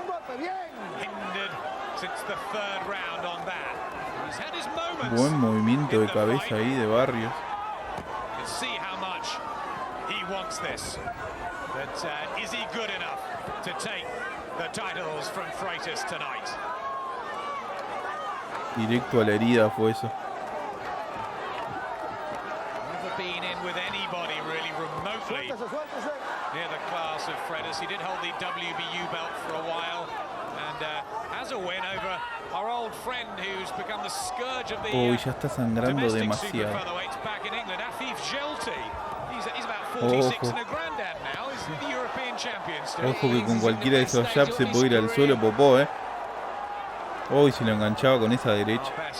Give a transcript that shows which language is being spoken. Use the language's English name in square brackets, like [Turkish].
[English] Hindered since the third round on that. He's had his moments. [Spanish] Buen movimiento de cabeza ahí de Barrios. [English] You can see how much he wants this. But is he good enough to take the titles from Freitas tonight? [Spanish] Directo a la herida fue eso. [English] Been in with anybody really remotely near the class of Freitas. He did hold the WBU belt for a while and has a win over our old friend who's become the scourge of the [Spanish] ya está sangrando demasiado. [English] Back in England, Afif Jelti. He's about 46 and a granddad now. He's the European champion still. [Spanish] Ojo que con cualquiera de esos jabs se puede ir al suelo Popó, Uy, si lo enganchaba con esa derecha.